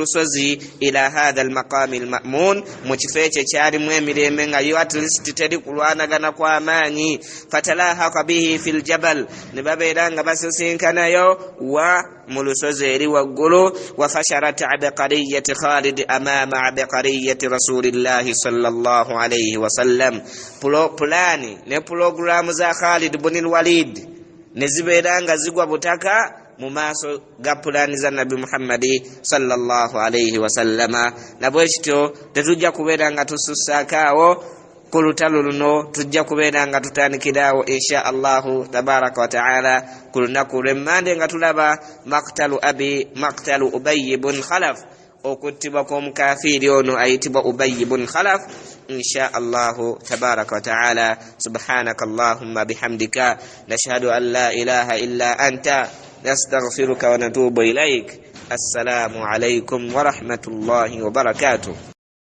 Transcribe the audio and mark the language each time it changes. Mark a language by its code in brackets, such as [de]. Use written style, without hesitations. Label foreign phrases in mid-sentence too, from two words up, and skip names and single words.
[lg] lusozi [ar] إلى هذا المقام المأمون [lg] mu kifo ekyo kyalimu emirembe nga yo [en] at least [lg] teri kulwanagana kw'amaanyi [ar] فتلاحق به في الجبل [lg] ne babeera nga basisinkanayo wa mu lusozi eri waggulu [ar] وفشلت عبقرية خالد أمام عبقرية رسول الله صلى الله عليه وسلم [lg] plani ne programu za Khalid ibn Walid ne zibeera nga zigwa butaka mu maaso ga plani za Nabi Muhammad [ar] صلى الله عليه وسلم [lg] nabwe kityo tetujja kubeera nga tusussakaawo ku lutalo luno tujja kubeera nga tutandikiraawo [ar] إن شاء الله تبارك وتعالى [lg] ku lunaku lw'emmande nga tulaba [ar] مقتل أبي بن خلف [lg] okuttibwa kw'omukafiiri ono ayitibwa Ubay ibn Khalaf [ar] إن شاء الله تبارك وتعالى سبحانك اللهم وبحمدك نشهد أن لا إله إلا أنت نستغفرك ونتوب إليك السلام عليكم ورحمة الله وبركاته